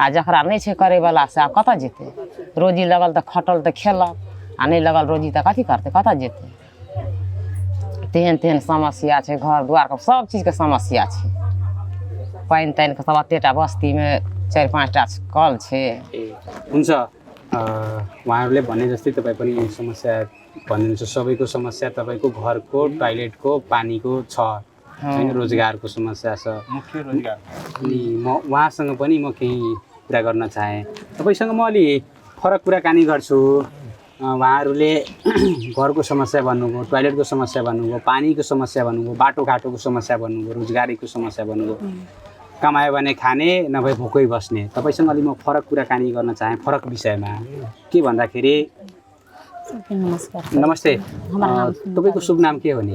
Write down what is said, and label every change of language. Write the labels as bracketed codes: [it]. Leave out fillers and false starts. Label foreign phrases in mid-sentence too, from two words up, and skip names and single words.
[mai] आ जकरा नहीं छे करे वाला से आ कतऽ जेतै रोजी लगल तऽ खटल तऽ खेलक आ नहीं लगल रोजी तऽ कथी करतै कतऽ जेतै तेहन तेहन समस्या छै घर दुआरके सब चीजके समस्या छै पानि तानिके सब एतेटा बस्तीमे 4-5टा कल छै [ne] हुन्छ उहाँहरूले भने जस्तै तपाईँ पनि समस्या भन्नुहुन्छ सबैको समस्या तपाईँको घरको टोयलेटको पानीको छ होइन रोजगारको समस्या छ मुख्य रोजगार अनि म उहाँसँग पनि म केही कुरा गर्न चाहेँ तपाईँसँग म अलि फरक कुराकानी गर्छु उहाँहरूले घरको समस्या भन्नुभयो टोयलेटको समस्या भन्नुभयो पानीको समस्या भन्नुभयो बाटोघाटोको समस्या भन्नुभयो रोजगारीको समस्या भन्नुभयो कमायो भने खाने नभए भोकै बस्ने तपाईँसँग अलि म फरक कुराकानी गर्न चाहेँ फरक विषयमा के भन्दाखेरि नमस्ते तपाईँको शुभ नाम के हो नि